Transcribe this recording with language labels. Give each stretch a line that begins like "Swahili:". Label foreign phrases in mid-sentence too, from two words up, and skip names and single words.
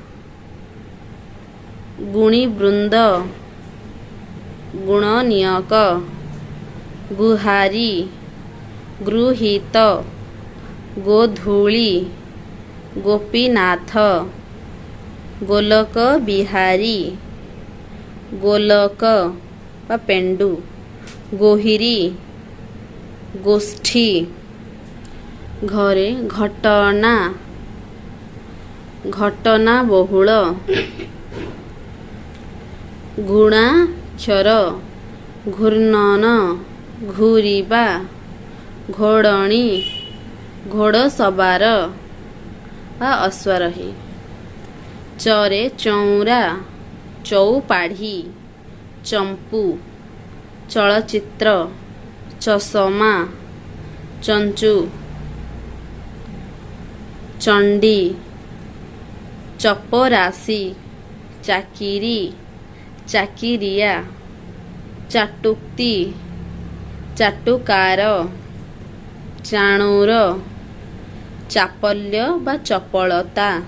Odia: ଗୁଣୀବୃନ୍ଦ ଗୁଣନିୟକ ଗୁହାରି ଗୃହୀତ ଗୋଧୂଳି ଗୋପୀନାଥ ଗୋଲକ ବିହାରୀ ଗୋଲକ ବା ପେଣ୍ଡୁ ଗୋହିରି ଗୋଷ୍ଠୀ ଘରେ ଘଟଣା ଘଟଣା ବହୁଳ ଗୁଣାକ୍ଷର ଘୂର୍ଣ୍ଣନ ଘୂରିବା ଘୋଡ଼ଣୀ ଘୋଡ଼ସବାର ବା ଅଶ୍ୱାରୋହୀ ଚରେ ଚଉରା ଚଉପାଢ଼ି ଚମ୍ପୁ, ଚଳଚ୍ଚିତ୍ର, ଚଷମା, ଚଞ୍ଚୁ, ଚଣ୍ଡୀ, ଚପରାସି, ଚାକିରି, ଚାକିରିଆ, ଚାଟୁକ୍ତି, ଚାଟୁକାର, ଚାଣୁର, ଚାପଲ୍ୟ ବା ଚପଳତା,